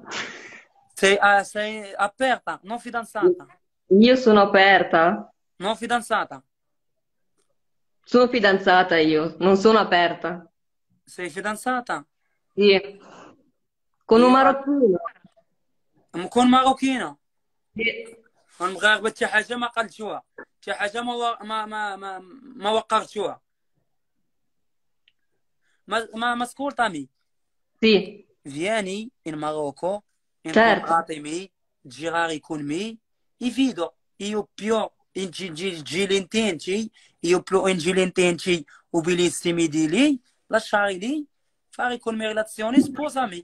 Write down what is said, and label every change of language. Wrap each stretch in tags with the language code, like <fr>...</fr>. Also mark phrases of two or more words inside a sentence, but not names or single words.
<it>Sei aperta, non fidanzata. Io sono aperta. Non fidanzata. Sono fidanzata io, non sono aperta. Sei fidanzata? Sì. Con un marocchino. con marocchino. Sì.</it> <ar>المغاربه حتى حاجه ما قلتوها، حتى حاجه ما وقرتوها.</ar> <it>ما ascoltami. Sì, Vieni in Marocco, certo. incontratemi, girare con me e vedo io più intelligenti, io più intelligenti o bellissimi di lì, lasciare lì, fare con me relazioni, sposami.</it>